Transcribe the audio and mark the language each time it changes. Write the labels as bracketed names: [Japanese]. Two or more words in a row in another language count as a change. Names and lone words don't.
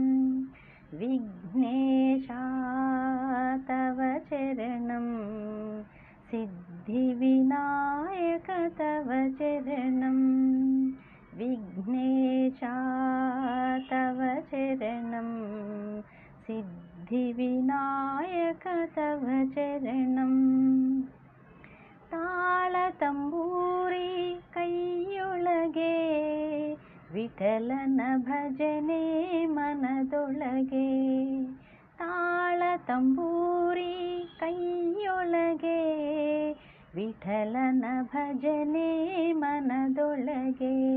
[Sanskrit] విఘ్నేశా తవ చరణం, సిద్ధి వినాయక తవ చరణం. విఘ్నేశా తవ చరణం, సిద్ధి వినాయక తవ చరణం. [Kannada] ತಾಳ ತಂಬೂರಿ ಕೈಯೊಳಗೆ, ವಿಠಲನ ಭಜನೆ ಮನದೊಳಗೆ. ತಾಳ ತಂಬೂರಿ ಕೈಯೊಳಗೆ, ವಿಠಲನ ಭಜನೆ ಮನದೊಳಗೆ.